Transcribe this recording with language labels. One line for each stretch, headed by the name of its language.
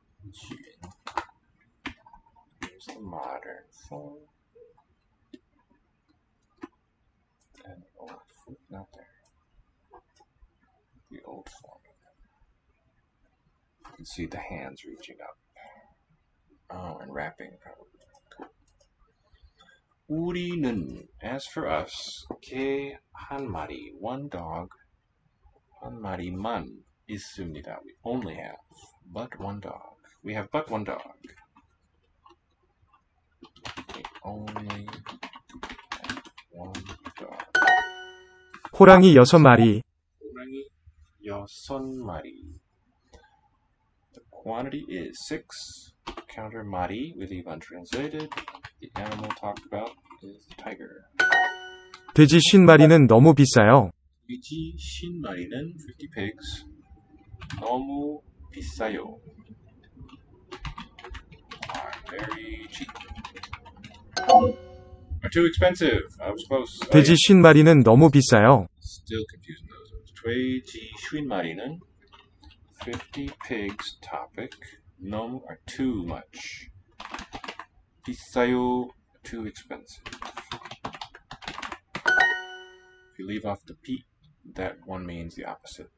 English: Jun. Here's the modern form. And the old form, not there. The old form. You can see the hands reaching up. Oh, and wrapping probably. Cool.
Korean: 우리는,
English: as for us,
Korean: 개 한 마리,
English: one dog,
Korean: 한 마리만 있습니다.
English: We only have but one dog. We have but one dog. We only have one dog.
Korean: 호랑이 6마리. 호랑이 6마리.
English: The quantity is 6. Counter 마리, we leave untranslated. The animal talked about is the tiger.
Korean: 돼지 50마리는 너무 비싸요. 돼지 50마리는
English: 50 pigs.
Korean: 너무 비싸요.
English: Are very cheap. Are too expensive. I was close.
Korean: 돼지 50마리는 너무 비싸요.
English: Still confusing those words.
Korean: 돼지 50마리는
English: 50 pigs topic. 너무 are too much. 비싸요, too expensive. If you leave off the P, that one means the opposite.